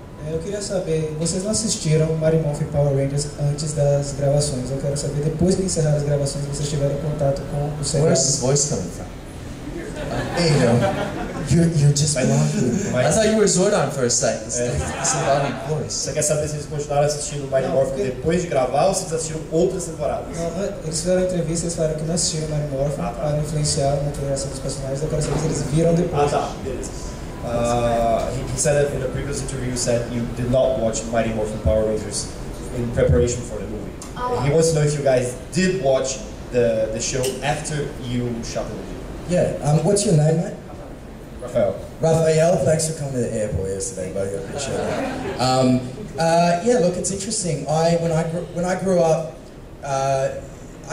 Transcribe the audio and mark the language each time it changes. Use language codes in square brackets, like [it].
[pt] Eu queria saber, vocês não assistiram Marimorph e Power Rangers antes das gravações. Eu quero saber, depois de encerrar as gravações, vocês tiveram contato com o seriado. [en] Where's this voice coming from? Hey, you're just walking. I thought you were Zordon for a second. It's a body voice. [pt] Você quer saber se eles continuaram assistindo Marimorph depois de gravar ou se eles assistiram outras temporadas? Não, eles fizeram entrevista, eles falaram que não assistiram Marimorph para influenciar na criação dos personagens. Eu quero saber se eles viram depois. Beleza. [en] He said that in a previous interview, you said you did not watch Mighty Morphin Power Rangers in preparation for the movie. And he wants to know if you guys did watch the show after you shot the movie. Yeah, what's your name, mate? Raphael. Raphael, thanks for coming to the airport yesterday, buddy. I appreciate that. Yeah, look, it's interesting. When I grew up, I